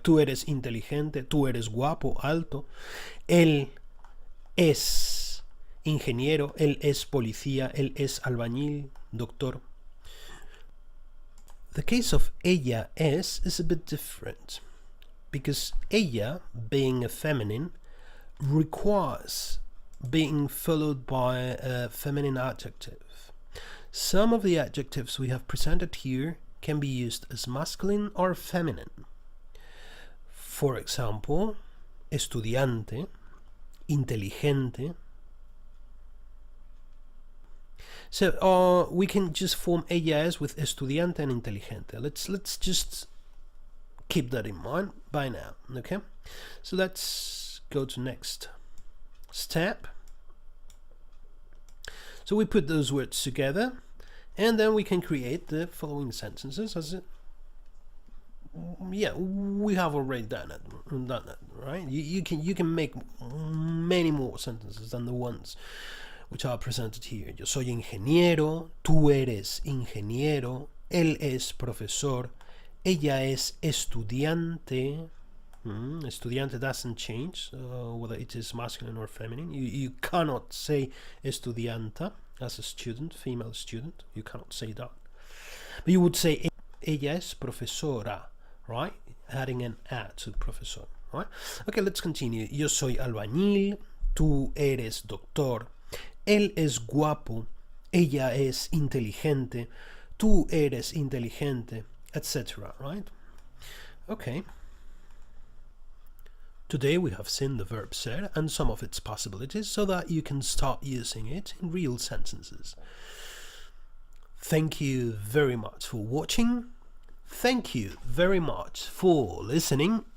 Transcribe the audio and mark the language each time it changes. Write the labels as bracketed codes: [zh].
[es] Tú eres inteligente, tú eres guapo, alto. Él es ingeniero, él es policía, él es albañil, doctor. [en] The case of ella es a bit different, because ella, being a feminine, requires being followed by a feminine adjective. Some of the adjectives we have presented here can be used as masculine or feminine. For example, estudiante, inteligente. So we can just form ellas with estudiante and inteligente. Let's just keep that in mind by now, okay? So let's go to next step. So we put those words together, and then we can create the following sentences as yeah, we have already done it, right? You can make many more sentences than the ones which are presented here. [es] Yo soy ingeniero, tú eres ingeniero, él es profesor, ella es estudiante. [en] Estudiante doesn't change whether it is masculine or feminine. You cannot say estudianta as a student, female student. You cannot say that. But you would say [es] ella es profesora, [en] right? Adding an a to profesor, right? Okay, let's continue. [es] Yo soy albañil, tú eres doctor, él es guapo, ella es inteligente, tú eres inteligente, etc., right? [en] Okay. Today we have seen the verb ser and some of its possibilities so that you can start using it in real sentences. Thank you very much for watching. Thank you very much for listening.